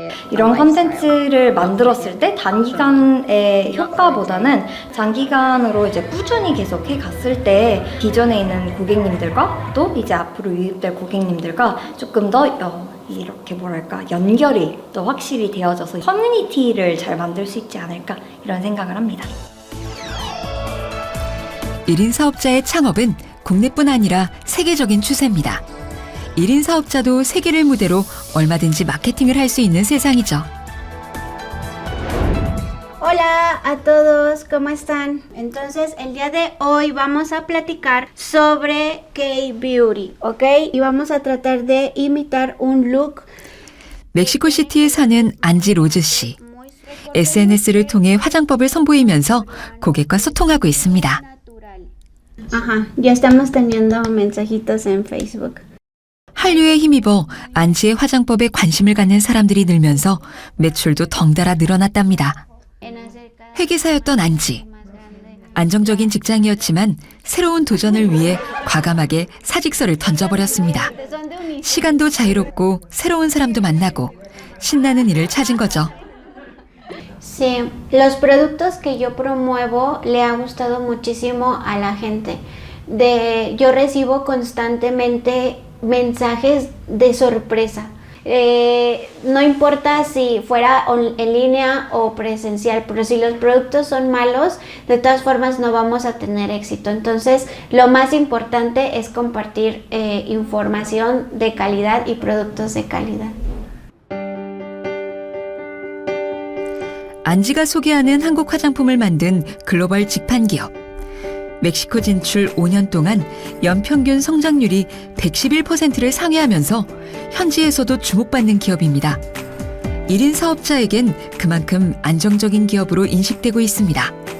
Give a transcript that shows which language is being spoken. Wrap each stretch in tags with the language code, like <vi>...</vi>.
<ko>이런 컨텐츠를 만들었을 때 단기간의 효과보다는 장기간으로 이제 꾸준히 계속 해갔을 때 기존에 있는 고객님들과 또 이제 앞으로 유입될 고객님들과 조금 더 이렇게 뭐랄까 연결이 또 확실히 되어져서 커뮤니티를 잘 만들 수 있지 않을까 이런 생각을 합니다. 1인 사업자의 창업은 국내뿐 아니라 세계적인 추세입니다. 1인 사업자도 세계를 무대로 얼마든지 마케팅을 할 수 있는 세상이죠.</ko> <es>Hola a todos, ¿cómo están? Entonces, el día de hoy vamos a platicar sobre K-Beauty, ¿ok? Y vamos a tratar de imitar un look.</es> <ko>멕시코시티에 사는 안지 로즈 씨. SNS를 통해 화장법을 선보이면서 고객과 소통하고 있습니다.</ko> <es>Ajá, ya estamos teniendo mensajitos en Facebook.</es> <ko>한류에 힘입어 안지의 화장법에 관심을 갖는 사람들이 늘면서 매출도 덩달아 늘어났답니다. 회계사였던 안지. 안정적인 직장이었지만 새로운 도전을 위해 과감하게 사직서를 던져버렸습니다. 시간도 자유롭고 새로운 사람도 만나고 신나는 일을 찾은 거죠.</ko> <es>Sí, los productos que yo promuevo le ha gustado muchísimo a la gente. Yo recibo constantemente mensajes de sorpresa. No importa si fuera en línea o presencial, pero si los productos son malos, de todas formas no vamos a tener éxito. Entonces, lo más importante es compartir información de calidad y productos de calidad.</es> <ko>안지가 소개하는 한국 화장품을 만든 글로벌 직판 기업. 멕시코 진출 5년 동안 연평균 성장률이 111%를 상회하면서 현지에서도 주목받는 기업입니다. 1인 사업자에겐 그만큼 안정적인 기업으로 인식되고 있습니다.</ko>